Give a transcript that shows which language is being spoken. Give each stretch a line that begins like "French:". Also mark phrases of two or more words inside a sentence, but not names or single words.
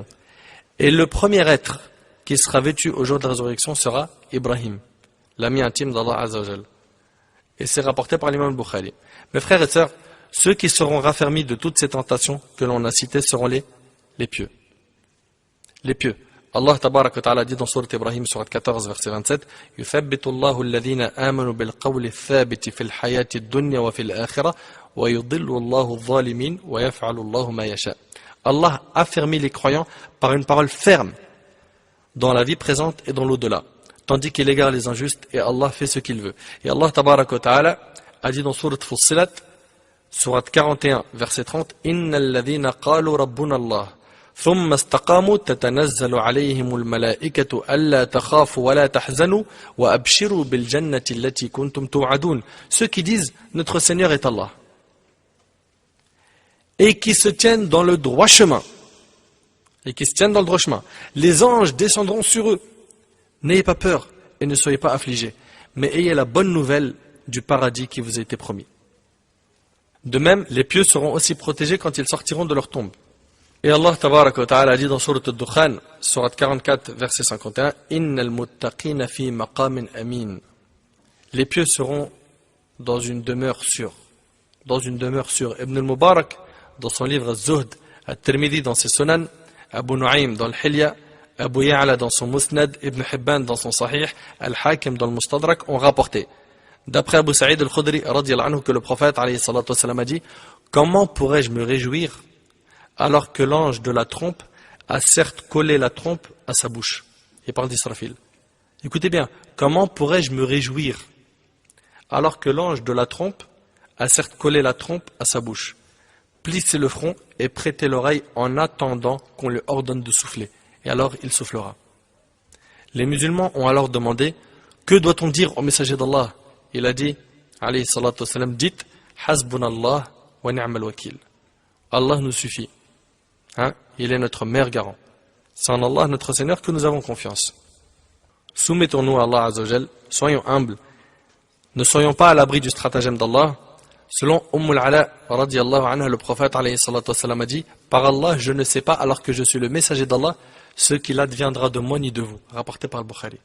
French: Et le premier être qui sera vêtu au jour de la résurrection sera Ibrahim, l'ami intime d'Allah
Arabic: عز وجل.
French: Et c'est rapporté par l'imam Bukhari. Mes frères et sœurs, ceux qui seront raffermis de toutes ces tentations que l'on a citées seront les pieux. Les pieux.
Arabic: الله تبارك وتعالى
French: dit dans Sourate Ibrahim, Sourate 14, verset 27,
Arabic: يُثَبِّتُ اللَّهُ الَّذِينَ آمَنُوا بِالْقَوْلِ الثَّابِتِ فِي الْحَيَاةِ الدُّنْيَا وَفِي الْآخِرَةِ وَيُضِلُّ اللَّهُ الظَّالِمِينَ وَيَفْعَلُ اللَّهُ مَا يَشَاءُ.
French: Allah affermit les croyants par une parole ferme dans la vie présente et dans l'au-delà, tandis qu'il égare les injustes et Allah fait ce qu'il veut. Et
Arabic: الله تبارك وتعالى
French: a dit dans Sourate Fussilat, Sourate 41, verset 30,
Arabic: إن الذين قالوا ربنا الله ثم استقاموا تتنزل عليهم الملائكة ألا تخافوا ولا تحزنوا وأبشروا بالجنة التي كنتم توعدون.
French: Ceux qui disent notre Seigneur est Allah et qui se tiennent dans le droit chemin. Les anges descendront sur eux. N'ayez pas peur et ne soyez pas affligés, mais ayez la bonne nouvelle du paradis qui vous a été promis. De même, les pieux seront aussi protégés quand ils sortiront de leur tombe. Et
Arabic: الله تبارك وتعالى
French: a dit dans Sourate Ad-Dukhan, Sourate 44, verset 51,
Arabic: إن المتقين في مقام أمين.
French: Les pieux seront dans une demeure sûre. Ibn al-Mubarak, dans son livre Az-Zuhd, At-Tirmidhi dans ses Sunan, Abu Nu'aym dans le Hilya, Abu Ya'la dans son Musnad, Ibn Hibban dans son Sahih, Al-Hakim dans le Mustadrak ont rapporté, d'après Abu Sa'id al-Khudri
Arabic: رضي الله عنه,
French: que le prophète
Arabic: عليه الصلاة والسلام
French: a dit, comment pourrais-je me réjouir alors que l'ange de la trompe a certes collé la trompe à sa bouche? Il parle d'Israfil. Écoutez bien, comment pourrais-je me réjouir alors que l'ange de la trompe a certes collé la trompe à sa bouche? Plissez le front et prêtez l'oreille en attendant qu'on lui ordonne de souffler. Et alors il soufflera. Les musulmans ont alors demandé, que doit-on dire au messager d'Allah? Il a dit,
Arabic: عليه الصلاة والسلام,
French: dites,
Arabic: حسبنا الله ونعم الوكيل.
French: Allah nous suffit. Il est notre meilleur garant. C'est en Allah, notre Seigneur, que nous avons confiance. Soumettons-nous à Allah
Arabic: عز وجل,
French: soyons humbles. Ne soyons pas à l'abri du stratagème d'Allah. Selon Al-Ala
Arabic: رضي الله عنها,
French: le prophète
Arabic: عليه الصلاة والسلام
French: a dit, par Allah, je ne sais pas, alors que je suis le messager d'Allah, ce qu'il adviendra de moi ni de vous. Rapporté par Al-Bukhari.